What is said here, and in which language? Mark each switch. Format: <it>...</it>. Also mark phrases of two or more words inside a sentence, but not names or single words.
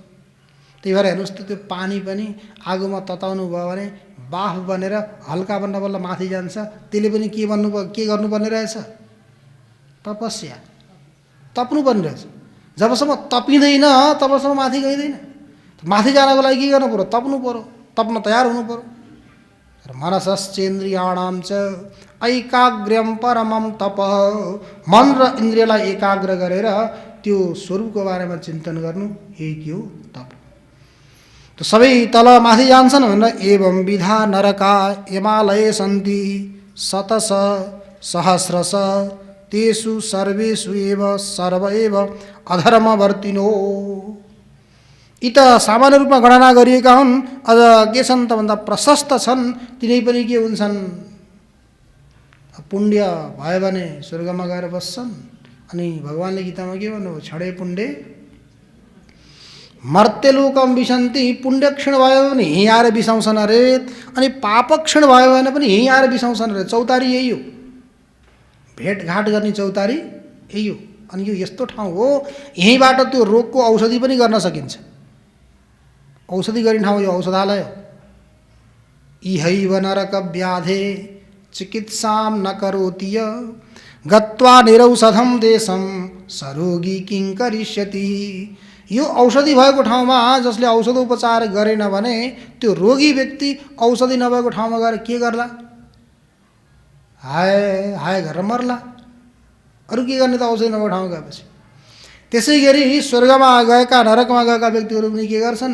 <ne>त्यही भएर हेर्नुहोस् त, त्यो पानी पनि आगोमा तताउनु भयो भने बाफ बनेर हल्का बन्न बल्ल माथि जान्छ। त्यसले पनि के गर्नुपर्ने रहेछ? तपस्या, तप्नुपर्ने रहेछ। जबसम्म तपिँदैन तबसम्म माथि गइँदैन। माथि जानको लागि के गर्नु पर्यो? तप्नु पर्यो, तप्न तयार हुनु पर्यो।</ne> <sa>र मनसश्चेन्द्रियाणां च ऐकाग्र्यं परमं तप,</sa> <ne>मन र इन्द्रियलाई एकाग्र गरेर त्यो स्वरूपको बारेमा चिन्तन गर्नु, यही के हो? तप। तो सबै तल माथि जान्छन् भनेर</ne> <sa>एवं विधा नरका यमालये सन्ति शतश सहस्रश तेषु सर्वेषु एव सर्व एव अधर्मवर्तिनो।</sa> <ne>यी त सामान्य रूपमा गणना गरिएका हुन्। अझ के छन् त भन्दा प्रशस्त छन्। तिनै पनि के हुन्छन्? पुण्य भयो भने स्वर्गमा गएर बस्छन्। अनि भगवानले गीतामा के भन्नुभयो?</ne> <sa>छडे पुण्डे मर्त्यलोकम विशन्ति।</sa> <ne>पुण्य क्षण भयो भने यहीँ आएर बिसाउँछन् अरे, अनि पाप क्षण भयो भने पनि यहीँ आएर बिसाउँछन् अरे। चौतारी यही हो, भेटघाट गर्ने चौतारी यही हो। अनि यो यस्तो ठाउँ हो, यहीँबाट त्यो रोगको औषधि पनि गर्न सकिन्छ। औषधि गर्ने ठाउँ यो औषधालय हो।</ne> <sa>इहैव नरक व्याधे चिकित्सां न करोति य गत्वा निरौषधं देशं सरोगी किं करिष्यति।</sa> <ne>यो औषधि भएको ठाउँमा जसले औषधोपचार गरेन भने त्यो रोगी व्यक्ति औषधि नभएको ठाउँमा गएर के गर्ला? हाय हाय गरेर मर्ला। अरू के गर्ने त औषधि नभएको ठाउँमा गएपछि। त्यसै गरी स्वर्गमा गएका नरकमा गएका व्यक्तिहरू पनि के गर्छन्?</ne>